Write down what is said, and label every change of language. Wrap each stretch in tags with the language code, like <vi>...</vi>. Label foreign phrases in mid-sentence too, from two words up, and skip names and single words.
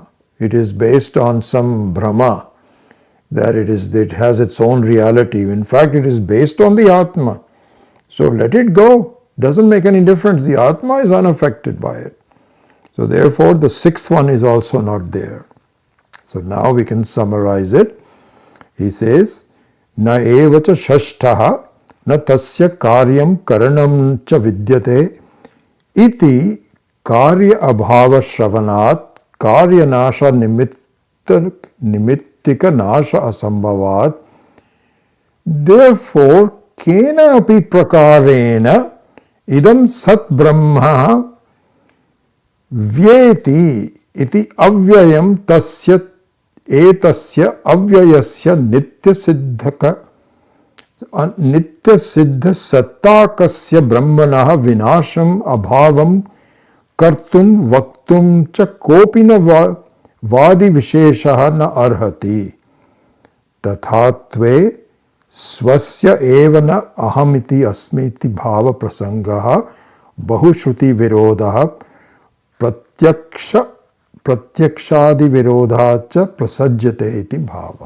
<en>It is based on some brahma, that it has its own reality. In fact, it is based on the Atma. So let it go. Doesn't make any difference. The Atma is unaffected by it. So therefore, the sixth one is also not there. So now we can summarize it. He says,</en> <sa>न एवच षष्ठः न तस्य कार्यं कारणं च विद्यते इति कार्य अभाव श्रवणात् कार्य नाश निमित्तिक नाश असम्भवात्. Therefore, केन अपि प्रकारेण इदं सत् ब्रह्म व्येति इति अव्ययं तस्य एतस्य अव्ययस्य नित्य सिद्ध सत्तकस्य ब्रह्मणः विनाशं अभावं कर्तुं वक्तुं च कोपिन वादि विशेषः न अर्हति तथात्वे स्वस्य एवन अहमिति अस्मिति भाव प्रसङ्गः बहुश्रुति विरोध प्रत्यक्षादि विरोधच प्रसज्यते इति भाव.</sa>